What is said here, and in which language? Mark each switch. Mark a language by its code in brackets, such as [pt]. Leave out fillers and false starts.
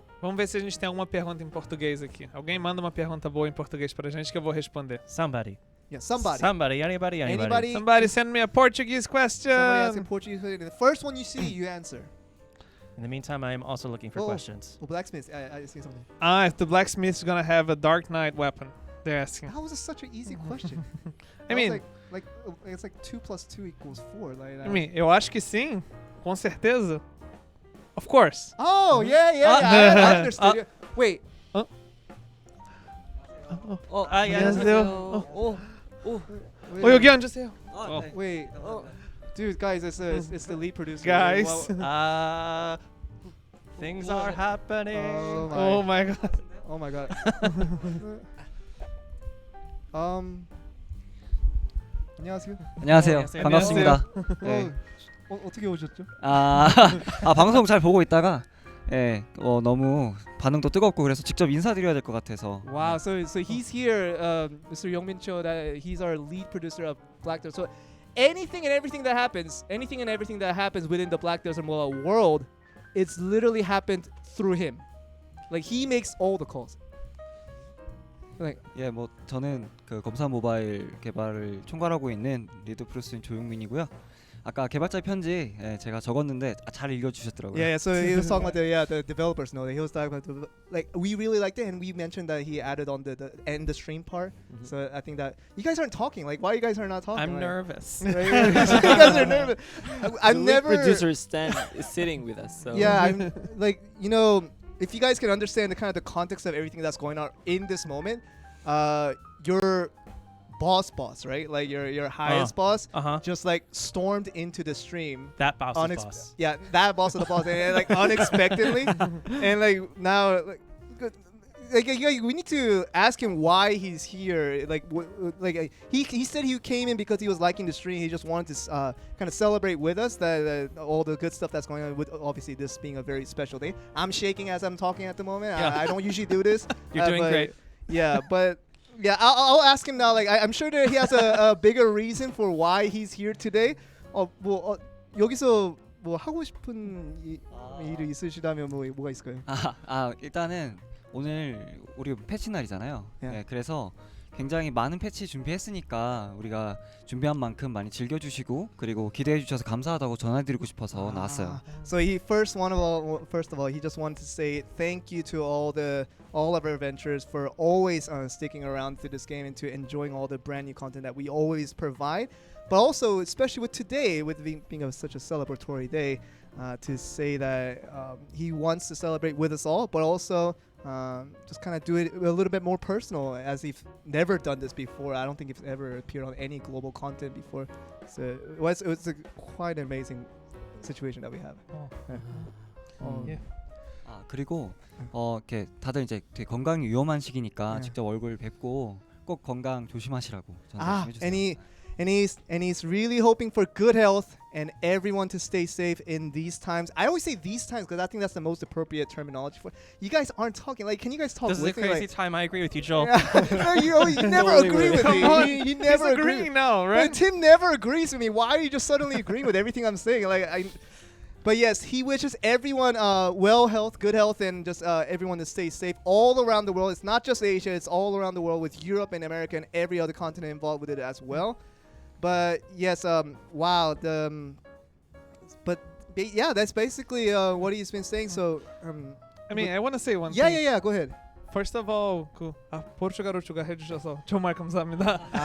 [pt] Vamos ver se a gente tem alguma pergunta em português aqui. Alguém manda uma pergunta boa em português pra gente que eu vou responder. [en] Somebody. Yeah, somebody. Somebody. Anybody. Anybody? Somebody send me a Portuguese question. Somebody asking Portuguese question. The first one you see, you answer. In the meantime, I am also looking for questions. Oh, blacksmith. I see something. If the blacksmith's gonna have a Dark Knight weapon, they're asking. How was this such an easy question? I mean, it's like 2 + 2 = 4. Like, I mean, [pt] eu acho que sim, com certeza. [en] Of course. oh yeah. I understood. Yeah. Wait. Oh, yes. Oh. Wait, Oh, Yogi just here. Oh. Wait. Dude, guys, it's the lead producer. Guys. Well, Things are happening. Oh my god. Oh my god. [ko] 안녕하세요. 안녕하세요. 안녕하세요. 반갑습니다. 네. 어떻게 오셨죠? 방송 잘 보고 있다가 너무 반응도 뜨겁고 그래서 직접 인사드려야 될 것 같아서. [en] Wow. So he's here, Mr. Youngmin Cho. That he's our lead producer of Black Desert. So anything and everything that happens within the Black Desert Mobile world, it's literally happened through him. Like he makes all the calls. Like [ko] 예, 뭐 저는 그 검사 모바일 개발을 총괄하고 있는 리드 프로듀서인 조용민이고요. 아까 개발자 편지 제가 적었는데 잘 읽어주셨더라고요. [en] yeah. So he was talking about the developers know that he was talking about like we really liked it and we mentioned that he added on the end the stream part. So I think that you guys aren't talking. Like why you guys are not talking? I'm like, nervous. you guys are nervous. I've The lead never. producer is sitting with us. So. Yeah, I'm like if you guys can understand the kind of the context of everything that's going on in this moment, your boss, right? Like your highest boss, just like stormed into the stream. That boss is boss. Yeah, that boss of the boss, and like unexpectedly, and like now, we need to ask him why he's here. He said he came in because he was liking the stream. He just wanted to kind of celebrate with us that all the good stuff that's going on. With obviously this being a very special day. I'm shaking as I'm talking at the moment. Yeah. I don't usually do this. You're doing great. Yeah, but yeah, I'll ask him now. Like I'm sure that he has a bigger reason for why he's here today. [ko] 여기서 뭐 하고 싶은 일이 있으시다면 뭐가 있을까요? 일단은 오늘 우리 패치 날이잖아요. [en] Yeah. [ko] 네, 그래서 굉장히 많은 패치 준비했으니까 우리가 준비한 만큼 많이 즐겨주시고 그리고 기대해 주셔서 감사하다고 전해드리고 싶어서 나왔어요. [en] So he first of all, he just wanted to say thank you to all of our adventurers for always sticking around through this game and to enjoying all the brand new content that we always provide. But also, especially with today, with being such a celebratory day, to say that he wants to celebrate with us all, but also just kind of do it a little bit more personal, as he's never done this before. I don't think he's ever appeared on any global content before. So it was quite an amazing situation that we have. Yeah. [ko] 그리고 이렇게 다들 이제 되게 건강이 위험한 시기니까 직접 얼굴 뵙고 꼭 건강 조심하시라고 전해 주세요. [en] And he's really hoping for good health and everyone to stay safe in these times. I always say these times because I think that's the most appropriate terminology for. You guys aren't talking. Like, can you guys talk? This is a with me? crazy time. I agree with you, Joel. No, you never agree with me. You never He's agreeing now, right? But Tim never agrees with me. Why are you just suddenly agreeing with everything I'm saying? But yes, he wishes everyone health, good health, and just everyone to stay safe all around the world. It's not just Asia; it's all around the world with Europe and America and every other continent involved with it as well. But yes, wow. But yeah, that's basically what he's been saying. So, I mean, I want to say one yeah, thing. yeah. Go ahead. First of all, [ko] 포르투갈어 주가 해주셔서 정말 감사합니다.